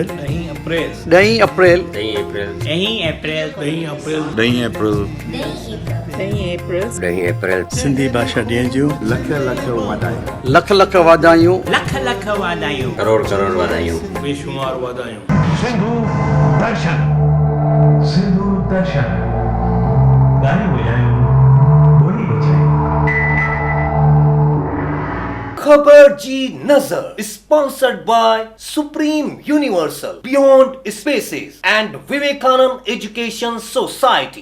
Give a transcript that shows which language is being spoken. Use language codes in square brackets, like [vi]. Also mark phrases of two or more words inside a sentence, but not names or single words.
[sd] 10 अप्रैल सिंधी भाषा ॾींहं जूं लख लख वाधायूं करोड़ करोड़ वाधायूं बेशुमार वाधायूं। सिंधु दर्शन गाने बजायूं बोली बजायूं। [en] Khabar Ji Nazar sponsored by Supreme Universal Beyond Spaces and Vivekanand Education Society.